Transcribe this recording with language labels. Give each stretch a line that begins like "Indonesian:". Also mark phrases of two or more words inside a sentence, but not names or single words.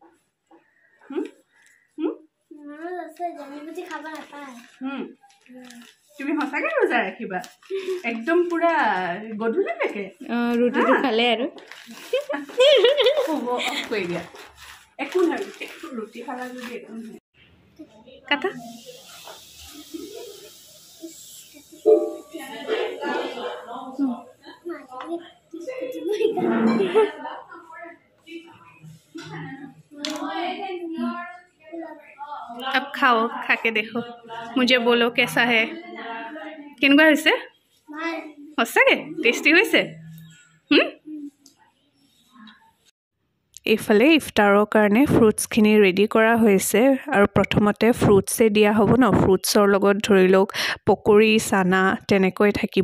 Assamese: তুমি সঁচাকে ৰোজা ৰাখিবা একদম পুৰা গধূলিলৈকে? ৰুটিটো খালে আৰু কৈ দিয়া। একো নহয়, ৰুটি খালা যদি একো নহয়। কাটা।
Hindi: अब खाओ, खा के देखो, मुझे बोलो कैसा है।
Assamese: কেনেকুৱা হৈছে? সঁচাকে টেষ্টি হৈছে? এইফালে ইফতাৰৰ কাৰণে ফ্ৰুটছখিনি ৰেডি কৰা হৈছে আৰু প্ৰথমতে ফ্ৰুটছে দিয়া হ'ব ন। ফ্ৰুটছৰ লগত ধৰি লওক পকৰি, চানা তেনেকৈ থাকিব।